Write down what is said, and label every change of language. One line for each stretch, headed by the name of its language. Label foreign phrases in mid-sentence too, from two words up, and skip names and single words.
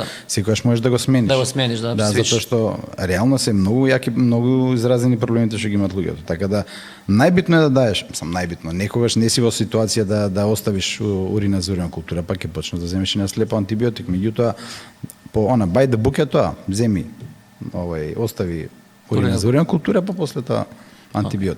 Macedonian: Секогаш можеш да го смениш. Да го смениш, да затоа што реално се многу јаки, многу изразени проблемите што ги имаат луѓето. Така да најбитно е да даеш, сам најбитно. Некогаш не си во ситуација да оставиш урина за уринокултура, па ќе почнеш да земеш и на слепо антибиотик. Меѓутоа по она
English: by the book
Macedonian: е тоа, земи остави урина за уринокултура, па после тоа антибиотик.